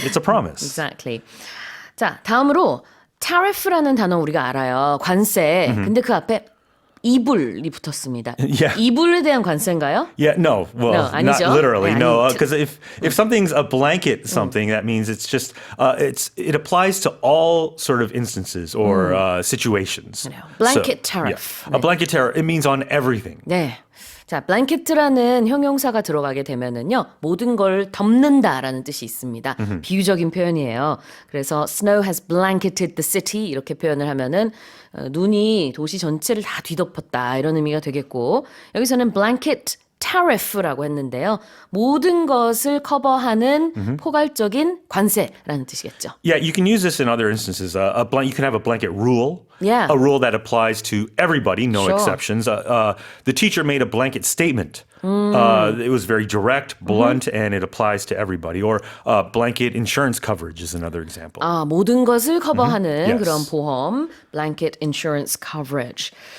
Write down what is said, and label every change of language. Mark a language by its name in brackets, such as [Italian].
[English] It's a promise. Exactly. [Korean] 자, 다음으로 tariff라는 단어 우리가 알아요. 관세. 근데 그 앞에 이불이 붙었습니다. 이불에 대한 관세인가요? [English] Yeah, no. Well, no, not [Korean] 아니죠? [English] literally. No, because if something's a blanket something, that means it's just it applies to all sort of instances or situations. Blanket tariff. A blanket tariff. It means on everything. [Korean] 네. 자, blanket라는 형용사가 들어가게 되면은요, 모든 걸 덮는다라는 뜻이 있습니다. 비유적인 표현이에요. 그래서 [English] snow has blanketed the city [Korean] 이렇게 표현을 하면은 눈이 도시 전체를 다 뒤덮었다 이런 의미가 되겠고 여기서는 blanket tariff라고 했는데요. 모든 것을 커버하는 포괄적인 관세라는 뜻이겠죠. [English] Yeah, you can use this in other instances. You can have a blanket rule. Yeah. A rule that applies to everybody, no exceptions. The teacher made a blanket statement. It was very direct, blunt, and it applies to everybody. Or blanket insurance coverage is another example. [Korean] 모든 것을 커버하는 그런 보험, blanket insurance coverage.